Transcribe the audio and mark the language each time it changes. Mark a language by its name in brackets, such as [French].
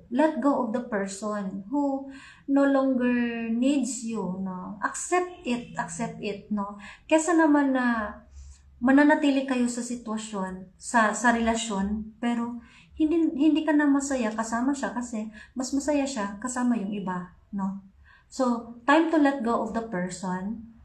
[English] Let go of the person who no longer needs you, no? Accept it, no? [Filipino] Kesa naman na mananatili kayo sa sitwasyon, sa relasyon, pero hindi ka na masaya kasama siya kasi mas masaya siya kasama yung iba, no? [English] So, time to let go of the person.